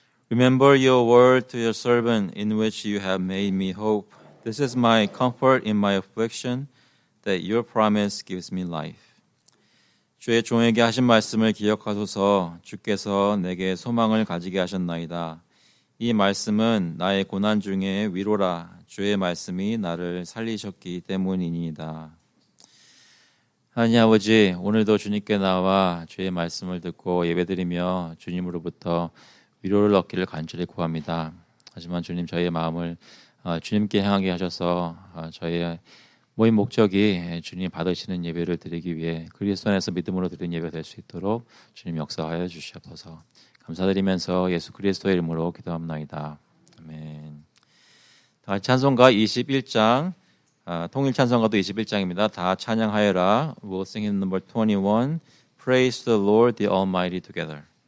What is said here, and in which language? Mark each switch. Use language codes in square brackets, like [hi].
[en] Remember your word to your servant in which you have made me hope. This is my comfort in my affliction, that your promise gives me life. [ko] 주의 종에게 하신 말씀을 기억하소서. 주께서 내게 소망을 가지게 하셨나이다. 이 말씀은 나의 고난 중에 위로라. 주의 말씀이 나를 살리셨기 때문이니이다. 하나님 아버지, 오늘도 주님께 나와 주의 말씀을 듣고 예배드리며 주님으로부터 위로를 얻기를 간절히 구합니다. 하지만 주님, 저희의 마음을 주님께 향하게 하셔서 저희의 모임 목적이 주님 받으시는 예배를 드리기 위해 그리스도 안에서 믿음으로 드리는 예배가 될 수 있도록 주님 역사하여 주시옵소서. 감사드리면서 예수 그리스도의 이름으로 기도합나이다. 아멘. 다 찬송가 21장, 통일 찬송가도 21장입니다. 다 찬양하여라. [en] We'll sing in number 21. Praise the Lord the Almighty together.